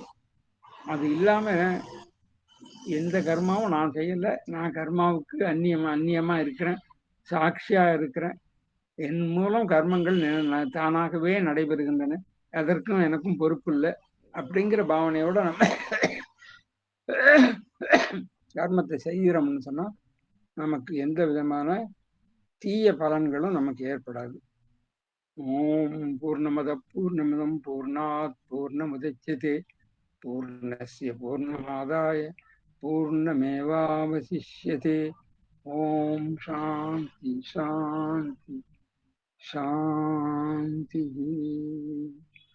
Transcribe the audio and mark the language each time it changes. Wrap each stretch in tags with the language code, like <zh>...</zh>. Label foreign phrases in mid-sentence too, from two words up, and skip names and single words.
<ta>அது இல்லாம எந்த கர்மாவும் நான் செய்யல, நான் கர்மாவுக்கு அந்நியமா இருக்கிறேன், சாட்சியா இருக்கிறேன், என் மூலம் கர்மங்கள் தானாகவே நடைபெறுகின்றன, அதற்கும் எனக்கும் பொறுப்பு இல்லை அப்படிங்கிற பாவனையோட நம்ம கர்மத்தை செய்கிறோம்னு சொன்னா நமக்கு எந்த விதமான தீய பலன்களும் நமக்கு ஏற்படாது.</ta> <sa>ओम् पूर्णमद पूर्णमिदम् पूर्णात् पूर्णमुदच्यते पूर्णस्य पूर्णमादाय पूर्णमेवावशिष्यते. ओम् शान्ति शान्ति शान्ति.</sa>